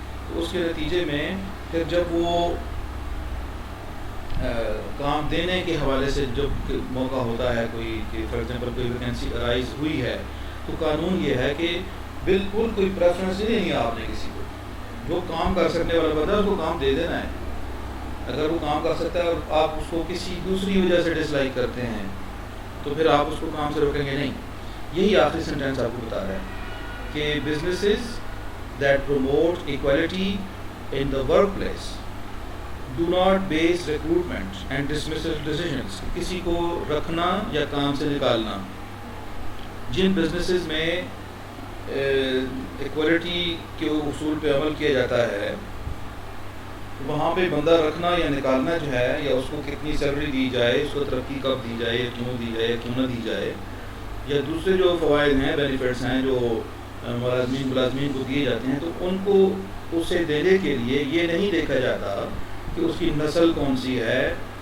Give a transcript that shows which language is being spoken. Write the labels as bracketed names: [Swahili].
[Urdu] تو اس کے نتیجے میں پھر جب وہ کام دینے کے حوالے سے جب موقع ہوتا ہے کوئی, کہ فار ایگزامپل کوئی ویکینسی ارائز ہوئی ہے, تو قانون یہ ہے کہ بالکل کوئی پریفرنس نہیں ہے آپ نے کسی کو. جو کام کر سکنے والا بندہ ہے اس کو کام دے دینا ہے. اگر وہ کام کر سکتا ہے اور آپ اس کو کسی دوسری وجہ سے ڈس لائک کرتے ہیں تو پھر آپ اس کو کام سے روکیں گے نہیں. یہی آخری سینٹینس آپ کو بتا رہا ہے کہ [English] businesses that promote equality in the workplace do not base recruitment and dismissal decisions. [Urdu] کسی کو رکھنا یا کام سے نکالنا, جن بزنسز میں ایکوالٹی کے اصول پہ عمل کیا جاتا ہے, وہاں پہ بندہ رکھنا یا نکالنا جو ہے, یا اس کو کتنی سیلری دی جائے, اس کو ترقی کب دی جائے, کیوں دی جائے, کیوں نہ دی جائے, یا دوسرے جو فوائد ہیں, بینیفٹس ہیں جو ملازمین کو دیے جاتے ہیں, تو ان کو اسے دینے کے لیے یہ نہیں دیکھا جاتا کہ اس کی نسل کون سی ہے,